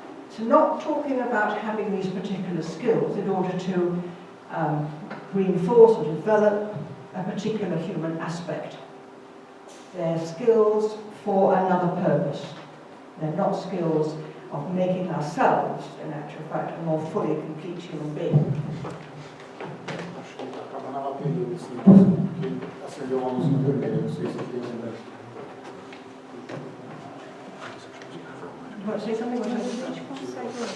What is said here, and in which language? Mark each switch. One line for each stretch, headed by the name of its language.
English: So not talking about having these particular skills in order to reinforce or develop a particular human aspect. They're skills for another purpose. They're not skills of making ourselves, in actual fact, a more fully complete human being.
Portuguese: Acho que acaba na bateria, assim, porque acendeu uma luz vermelha, não sei se tem ainda.
English: You want to say something?